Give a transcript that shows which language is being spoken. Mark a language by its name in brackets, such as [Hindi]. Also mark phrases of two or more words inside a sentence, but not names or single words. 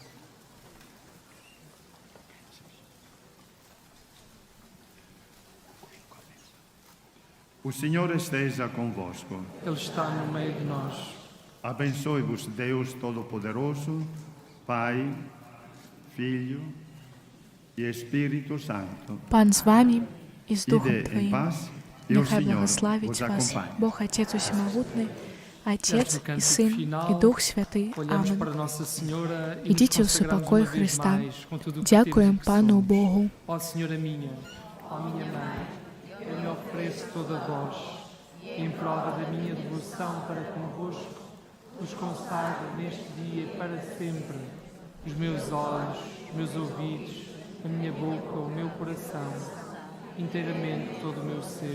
[Portuguese] O Senhor esteja convosco. Ele está no meio de nós. Abençoe-vos Deus Todo-Poderoso, Pai, Filho e Espírito Santo. [Ukrainian] Пан з вами і з Духом [Portuguese] Ide in [Ukrainian] Твоїм. [Portuguese] paz e o [Ukrainian] Нехай [Portuguese] Senhor [Ukrainian] благословить [Portuguese] vos [Ukrainian] вас [Portuguese] acompanhe. [Ukrainian] Бог Отець Усемогутний, Отець [Portuguese] Neste [Ukrainian] і [Portuguese] cântico [Ukrainian] Син [Portuguese] final, [Ukrainian] і Дух Святий. [Portuguese] olhamos [Ukrainian] Амин. [Portuguese] para Nossa Senhora e nos [Ukrainian] Ідіть у [Portuguese] consagramos [Ukrainian] супокой [Portuguese] uma vez [Ukrainian] Христа. [Portuguese] mais com tudo o que [Ukrainian] Дякуємо [Portuguese] temos e que [Ukrainian] Пану [Portuguese] somos. [Ukrainian] Богу. [Portuguese] Ó Senhora minha, ó minha mãe, eu me ofereço toda a vós, em prova da minha devoção para convosco, vos consagro neste dia e para sempre os meus olhos, os meus ouvidos, a minha boca, o meu coração, inteiramente todo o meu ser.